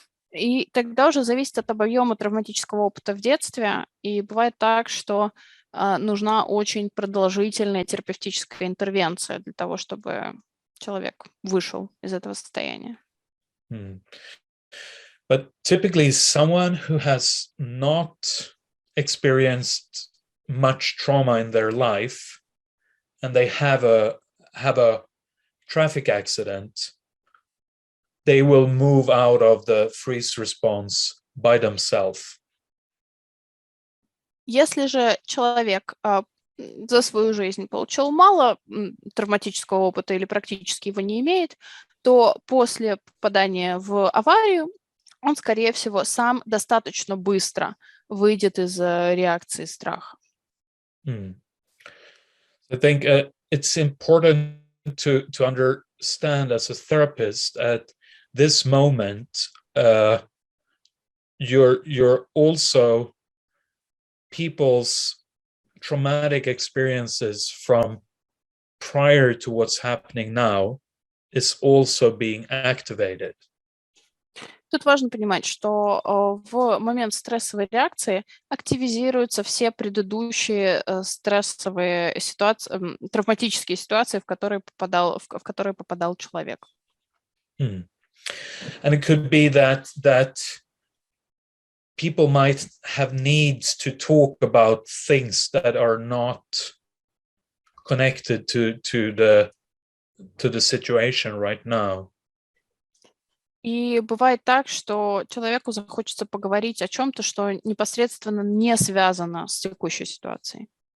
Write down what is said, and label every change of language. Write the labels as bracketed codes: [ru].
[ru] И тогда уже зависит от объема травматического опыта в детстве. И бывает так, что нужна очень продолжительная терапевтическая интервенция для того, чтобы человек вышел из этого состояния. [en] But typically someone who has not experienced much trauma in their life and they have a traffic accident, they will move out of the freeze response by themselves. [ru] Если же человек за свою жизнь получил мало травматического опыта или практически его не имеет, то после попадания в аварию он, скорее всего, сам достаточно быстро выйдет из реакции страха. [en] I think it's important to understand as a therapist at this moment, you're also people's traumatic experiences from prior to what's happening now is also being activated. [ru] Тут важно понимать, что в момент стрессовой реакции активизируются все предыдущие стрессовые ситуации, травматические ситуации, в которые попадал человек. [en] And it could be that people might have needs to talk about things that are not connected to the situation right now. [ru] И бывает так, что человеку захочется поговорить о чем-то, что непосредственно не связано с текущей ситуацией.